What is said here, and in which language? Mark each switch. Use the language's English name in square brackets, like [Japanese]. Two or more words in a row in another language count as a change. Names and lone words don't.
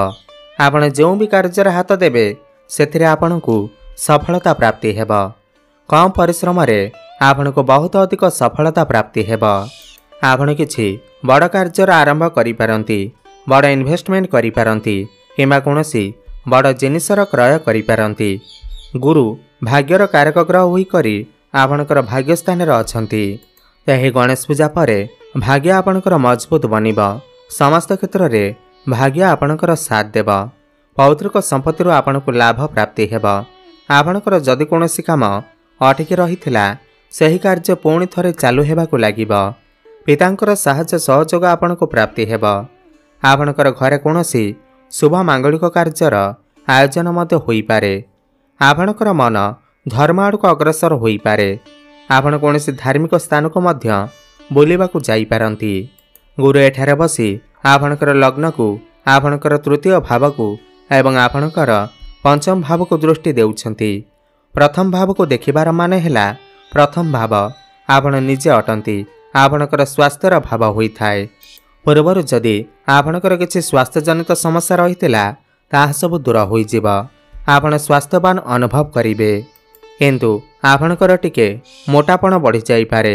[Odia] ଆପଣ [Hindi] जो भी [Odia] କାର୍ଯ୍ୟ ହାତ ଦେବେ ସେଥିରେ ଆପଣଙ୍କୁ ସଫଳତା ପ୍ରାପ୍ତି ହେବ। କମ ପରିଶ୍ରମ ରେ ଆପଣଙ୍କୁ ବହୁତ ଅଧିକ ସଫଳତା ପ୍ରାପ୍ତି ହେବ। ଆପଣ କିଛି ବଡ଼ କାର୍ଯ୍ୟ ଆରମ୍ଭ କରି ପାରନ୍ତି। ବଡ଼ ଇନଭେଷ୍ଟମେଣ୍ଟ କରି ପାରନ୍ତି କିମ୍ବା କୌଣସି ବଡ଼ ଜିନିଷର କ୍ରୟ କରି ପାରନ୍ତି। ଗୁରୁ ଭାଗ୍ୟର କାରକ ଗ୍ରହ ହୋଇ କରି ଆପଣଙ୍କର ଭାଗ୍ୟ ସ୍ଥାନ ରେ ଅଛନ୍ତି। ଏହି ଗଣେଶ ପୂଜା ପରେ ଭାଗ୍ୟ ଆପଣଙ୍କର ମଜବୁତ ବନିବ। ସମସ୍ତ କ୍ଷେତ୍ର ରେ ଭାଗ୍ୟ ଆପଣଙ୍କର ସାଥ ଦେବ। ପୈତୃକ ସମ୍ପତ୍ତି ରୁ ଆପଣଙ୍କୁ ଲାଭ ପ୍ରାପ୍ତି ହେବ। ଆପଣଙ୍କର ଯଦି କୌଣସି କାମ ଅଟକି ରହିଥିଲା ସେହି କାର୍ଯ୍ୟ ପୁଣି ଥରେ ଚାଲୁ ହେବାକୁ ଲାଗିବ। ପିତାଙ୍କର ସାହାଯ୍ୟ ସହଯୋଗ ଆପଣଙ୍କୁ ପ୍ରାପ୍ତି ହେବ। ଆପଣଙ୍କର ଘରେ କୌଣସି ଶୁଭ ମାଙ୍ଗଳିକ କାର୍ଯ୍ୟର ଆୟୋଜନ ମଧ୍ୟ ହୋଇ ପାରେ। ଆପଣଙ୍କର ମନ ଧର୍ମ ଆଡ଼କୁ ଅଗ୍ରସର ହୋଇ ପାରେ। ଆପଣ କୌଣସି ଧାର୍ମିକ ସ୍ଥାନ କୁ ମଧ୍ୟ ବୁଲିବାକୁ ଯାଇ ପାରନ୍ତି। ଗୁରୁ ଏଠାରେ ବସି ଆପଣଙ୍କର ଲଗ୍ନ କୁ ଆପଣଙ୍କର ତୃତୀୟ ଭାବ କୁ ଏବଂ ଆପଣଙ୍କର ପଞ୍ଚମ ଭାବ କୁ ଦୃଷ୍ଟି ଦେଉଛନ୍ତି। ପ୍ରଥମ ଭାବ କୁ ଦେଖିବାର ମାନେ ହେଲା ପ୍ରଥମ ଭାବ ଆପଣ ନିଜେ ଅଟନ୍ତି। ଆପଣଙ୍କର ସ୍ୱାସ୍ଥ୍ୟର ଭାବ ହୋଇ ଥାଏ। ପୂର୍ବରୁ ଯଦି ଆପଣଙ୍କର କିଛି ସ୍ୱାସ୍ଥ୍ୟ ଜନିତ ସମସ୍ୟା ରହିଥିଲା ତାହା ସବୁ ଦୂର ହୋଇ ଯିବ। ଆପଣ ସ୍ୱାସ୍ଥ୍ୟବାନ ଅନୁଭବ କରିବେ କିନ୍ତୁ ଆପଣଙ୍କର ଟିକେ ମୋଟାପଣ ବଢ଼ି ଯାଇ ପାରେ।